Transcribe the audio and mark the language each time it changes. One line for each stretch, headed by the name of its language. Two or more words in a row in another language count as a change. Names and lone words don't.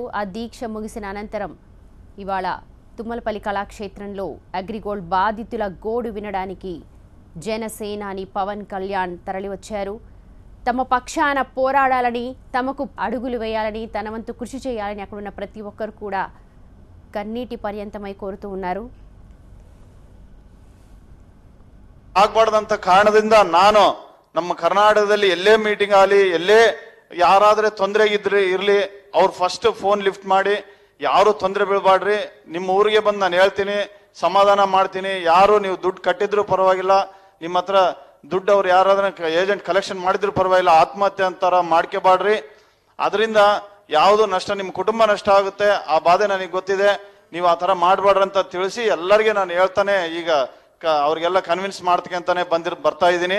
Telugu: ఆ దీక్ష ముగిసిన అనంతరం ఇవాళ తుమ్మలపల్లి కళాక్షేత్రంలో అగ్రిగోల్డ్ బాధితుల గోడు వినడానికి జనసేనాని పవన్ కళ్యాణ్ తరలివచ్చారు. తమ పక్షాన పోరాడాలని, తమకు అడుగులు వేయాలని, తన వంతు కృషి చేయాలని అక్కడున్న ప్రతి ఒక్కరు కూడా కన్నీటి పర్యంతమై కోరుతూ ఉన్నారు.
Kannada: ಆಗ್ಬಾರ್ದಂತ ಕಾರಣದಿಂದ ನಾನು ನಮ್ಮ ಕರ್ನಾಟಕದಲ್ಲಿ ಎಲ್ಲೇ ಮೀಟಿಂಗ್ ಆಗಲಿ, ಎಲ್ಲೇ ಯಾರಾದ್ರೆ ತೊಂದರೆ ಇರ್ಲಿ, ಅವ್ರು
English: first phone lift
Kannada: ಮಾಡಿ, ಯಾರು ತೊಂದರೆ ಬೀಳ್ಬಾಡ್ರಿ, ನಿಮ್ಮ ಊರಿಗೆ ಬಂದು ನಾನು ಹೇಳ್ತೀನಿ, ಸಮಾಧಾನ ಮಾಡ್ತೀನಿ, ಯಾರು ನೀವು ದುಡ್ಡು ಕಟ್ಟಿದ್ರು ಪರವಾಗಿಲ್ಲ, ನಿಮ್ಮ ಹತ್ರ ದುಡ್ಡು ಅವ್ರು ಯಾರಾದ್ರೂ
English: agent collection
Kannada: ಮಾಡಿದ್ರು ಪರವಾಗಿಲ್ಲ, ಆತ್ಮಹತ್ಯೆ ಅಂತಾರ ಮಾಡ್ಕೋಬಾಡ್ರಿ, ಅದರಿಂದ ಯಾವುದು ನಷ್ಟ, ನಿಮ್ಮ ಕುಟುಂಬ ನಷ್ಟ ಆಗುತ್ತೆ, ಆ ಬಾಧೆ ನನಗೆ ಗೊತ್ತಿದೆ, ನೀವು ಆ ಥರ ಮಾಡಬಾಡ್ರಿ ಅಂತ ತಿಳಿಸಿ ಎಲ್ಲರಿಗೆ ನಾನು ಹೇಳ್ತಾನೆ ಈಗ ಅವ್ರಿಗೆಲ್ಲ ಕನ್ವಿನ್ಸ್ ಮಾಡ್ತಕ್ಕಂತಾನೆ ಬರ್ತಾ ಇದ್ದೀನಿ.